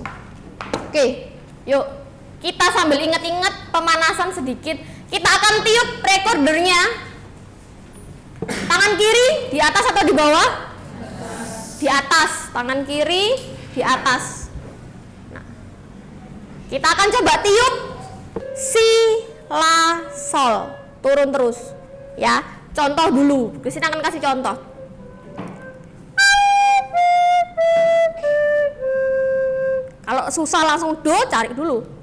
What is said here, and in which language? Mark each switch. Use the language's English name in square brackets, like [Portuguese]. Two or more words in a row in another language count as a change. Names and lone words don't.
[Indonesian] Oke, yuk kita sambil ingat-ingat pemanasan sedikit, kita akan tiup recordernya. Tangan kiri di atas atau di bawah? Di atas, tangan kiri di atas. Nah, kita akan coba tiup si, la, sol, turun terus ya. Contoh dulu, di sini akan kasih contoh. Kalau susah langsung do, cari dulu.